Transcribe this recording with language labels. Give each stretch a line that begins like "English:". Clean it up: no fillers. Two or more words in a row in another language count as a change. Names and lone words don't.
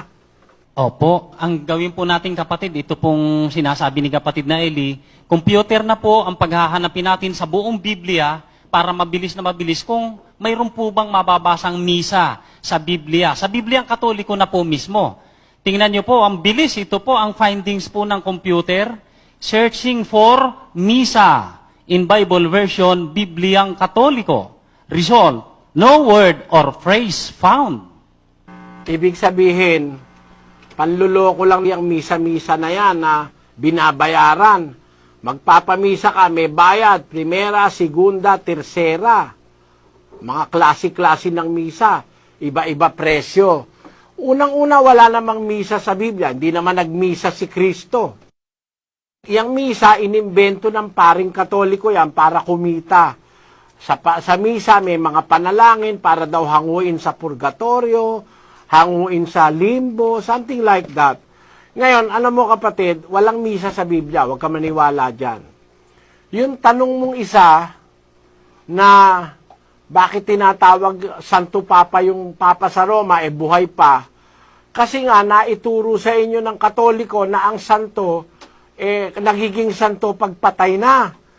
Filipino: Opo, ang gawin po natin kapatid, ito pong sinasabi ni kapatid na Eli, computer na po ang paghahanapin natin sa buong Biblia para mabilis na mabilis kung mayroon po bang mababasang misa sa Biblia. Sa Bibliang Katoliko na po mismo. Tingnan niyo po, ang bilis, ito po ang findings po ng computer,
English: searching for misa in Bible version,
Filipino: Bibliang Katoliko.
English: Result, no word or phrase found.
Filipino: Ibig sabihin, panluloko lang yung misa-misa na yan na binabayaran. Magpapamisa ka, may bayad,
Spanish: primera, segunda, tersera.
Filipino: Mga klase-klase ng misa, iba-iba presyo. Unang-una, wala namang misa sa Biblia, hindi naman nagmisa si Kristo. Yang misa, inimbento ng paring Katoliko yan para kumita. Sa misa, may mga panalangin para daw hanguin sa purgatorio, hanguin sa limbo,
English: something like that.
Filipino: Ngayon, alam mo kapatid, walang misa sa Biblia, huwag ka maniwala dyan. Yung tanong mong isa na bakit tinatawag Santo Papa yung Papa sa Roma, buhay pa, kasi nga naituro sa inyo ng Katoliko na ang santo, nagiging santo pagpatay na.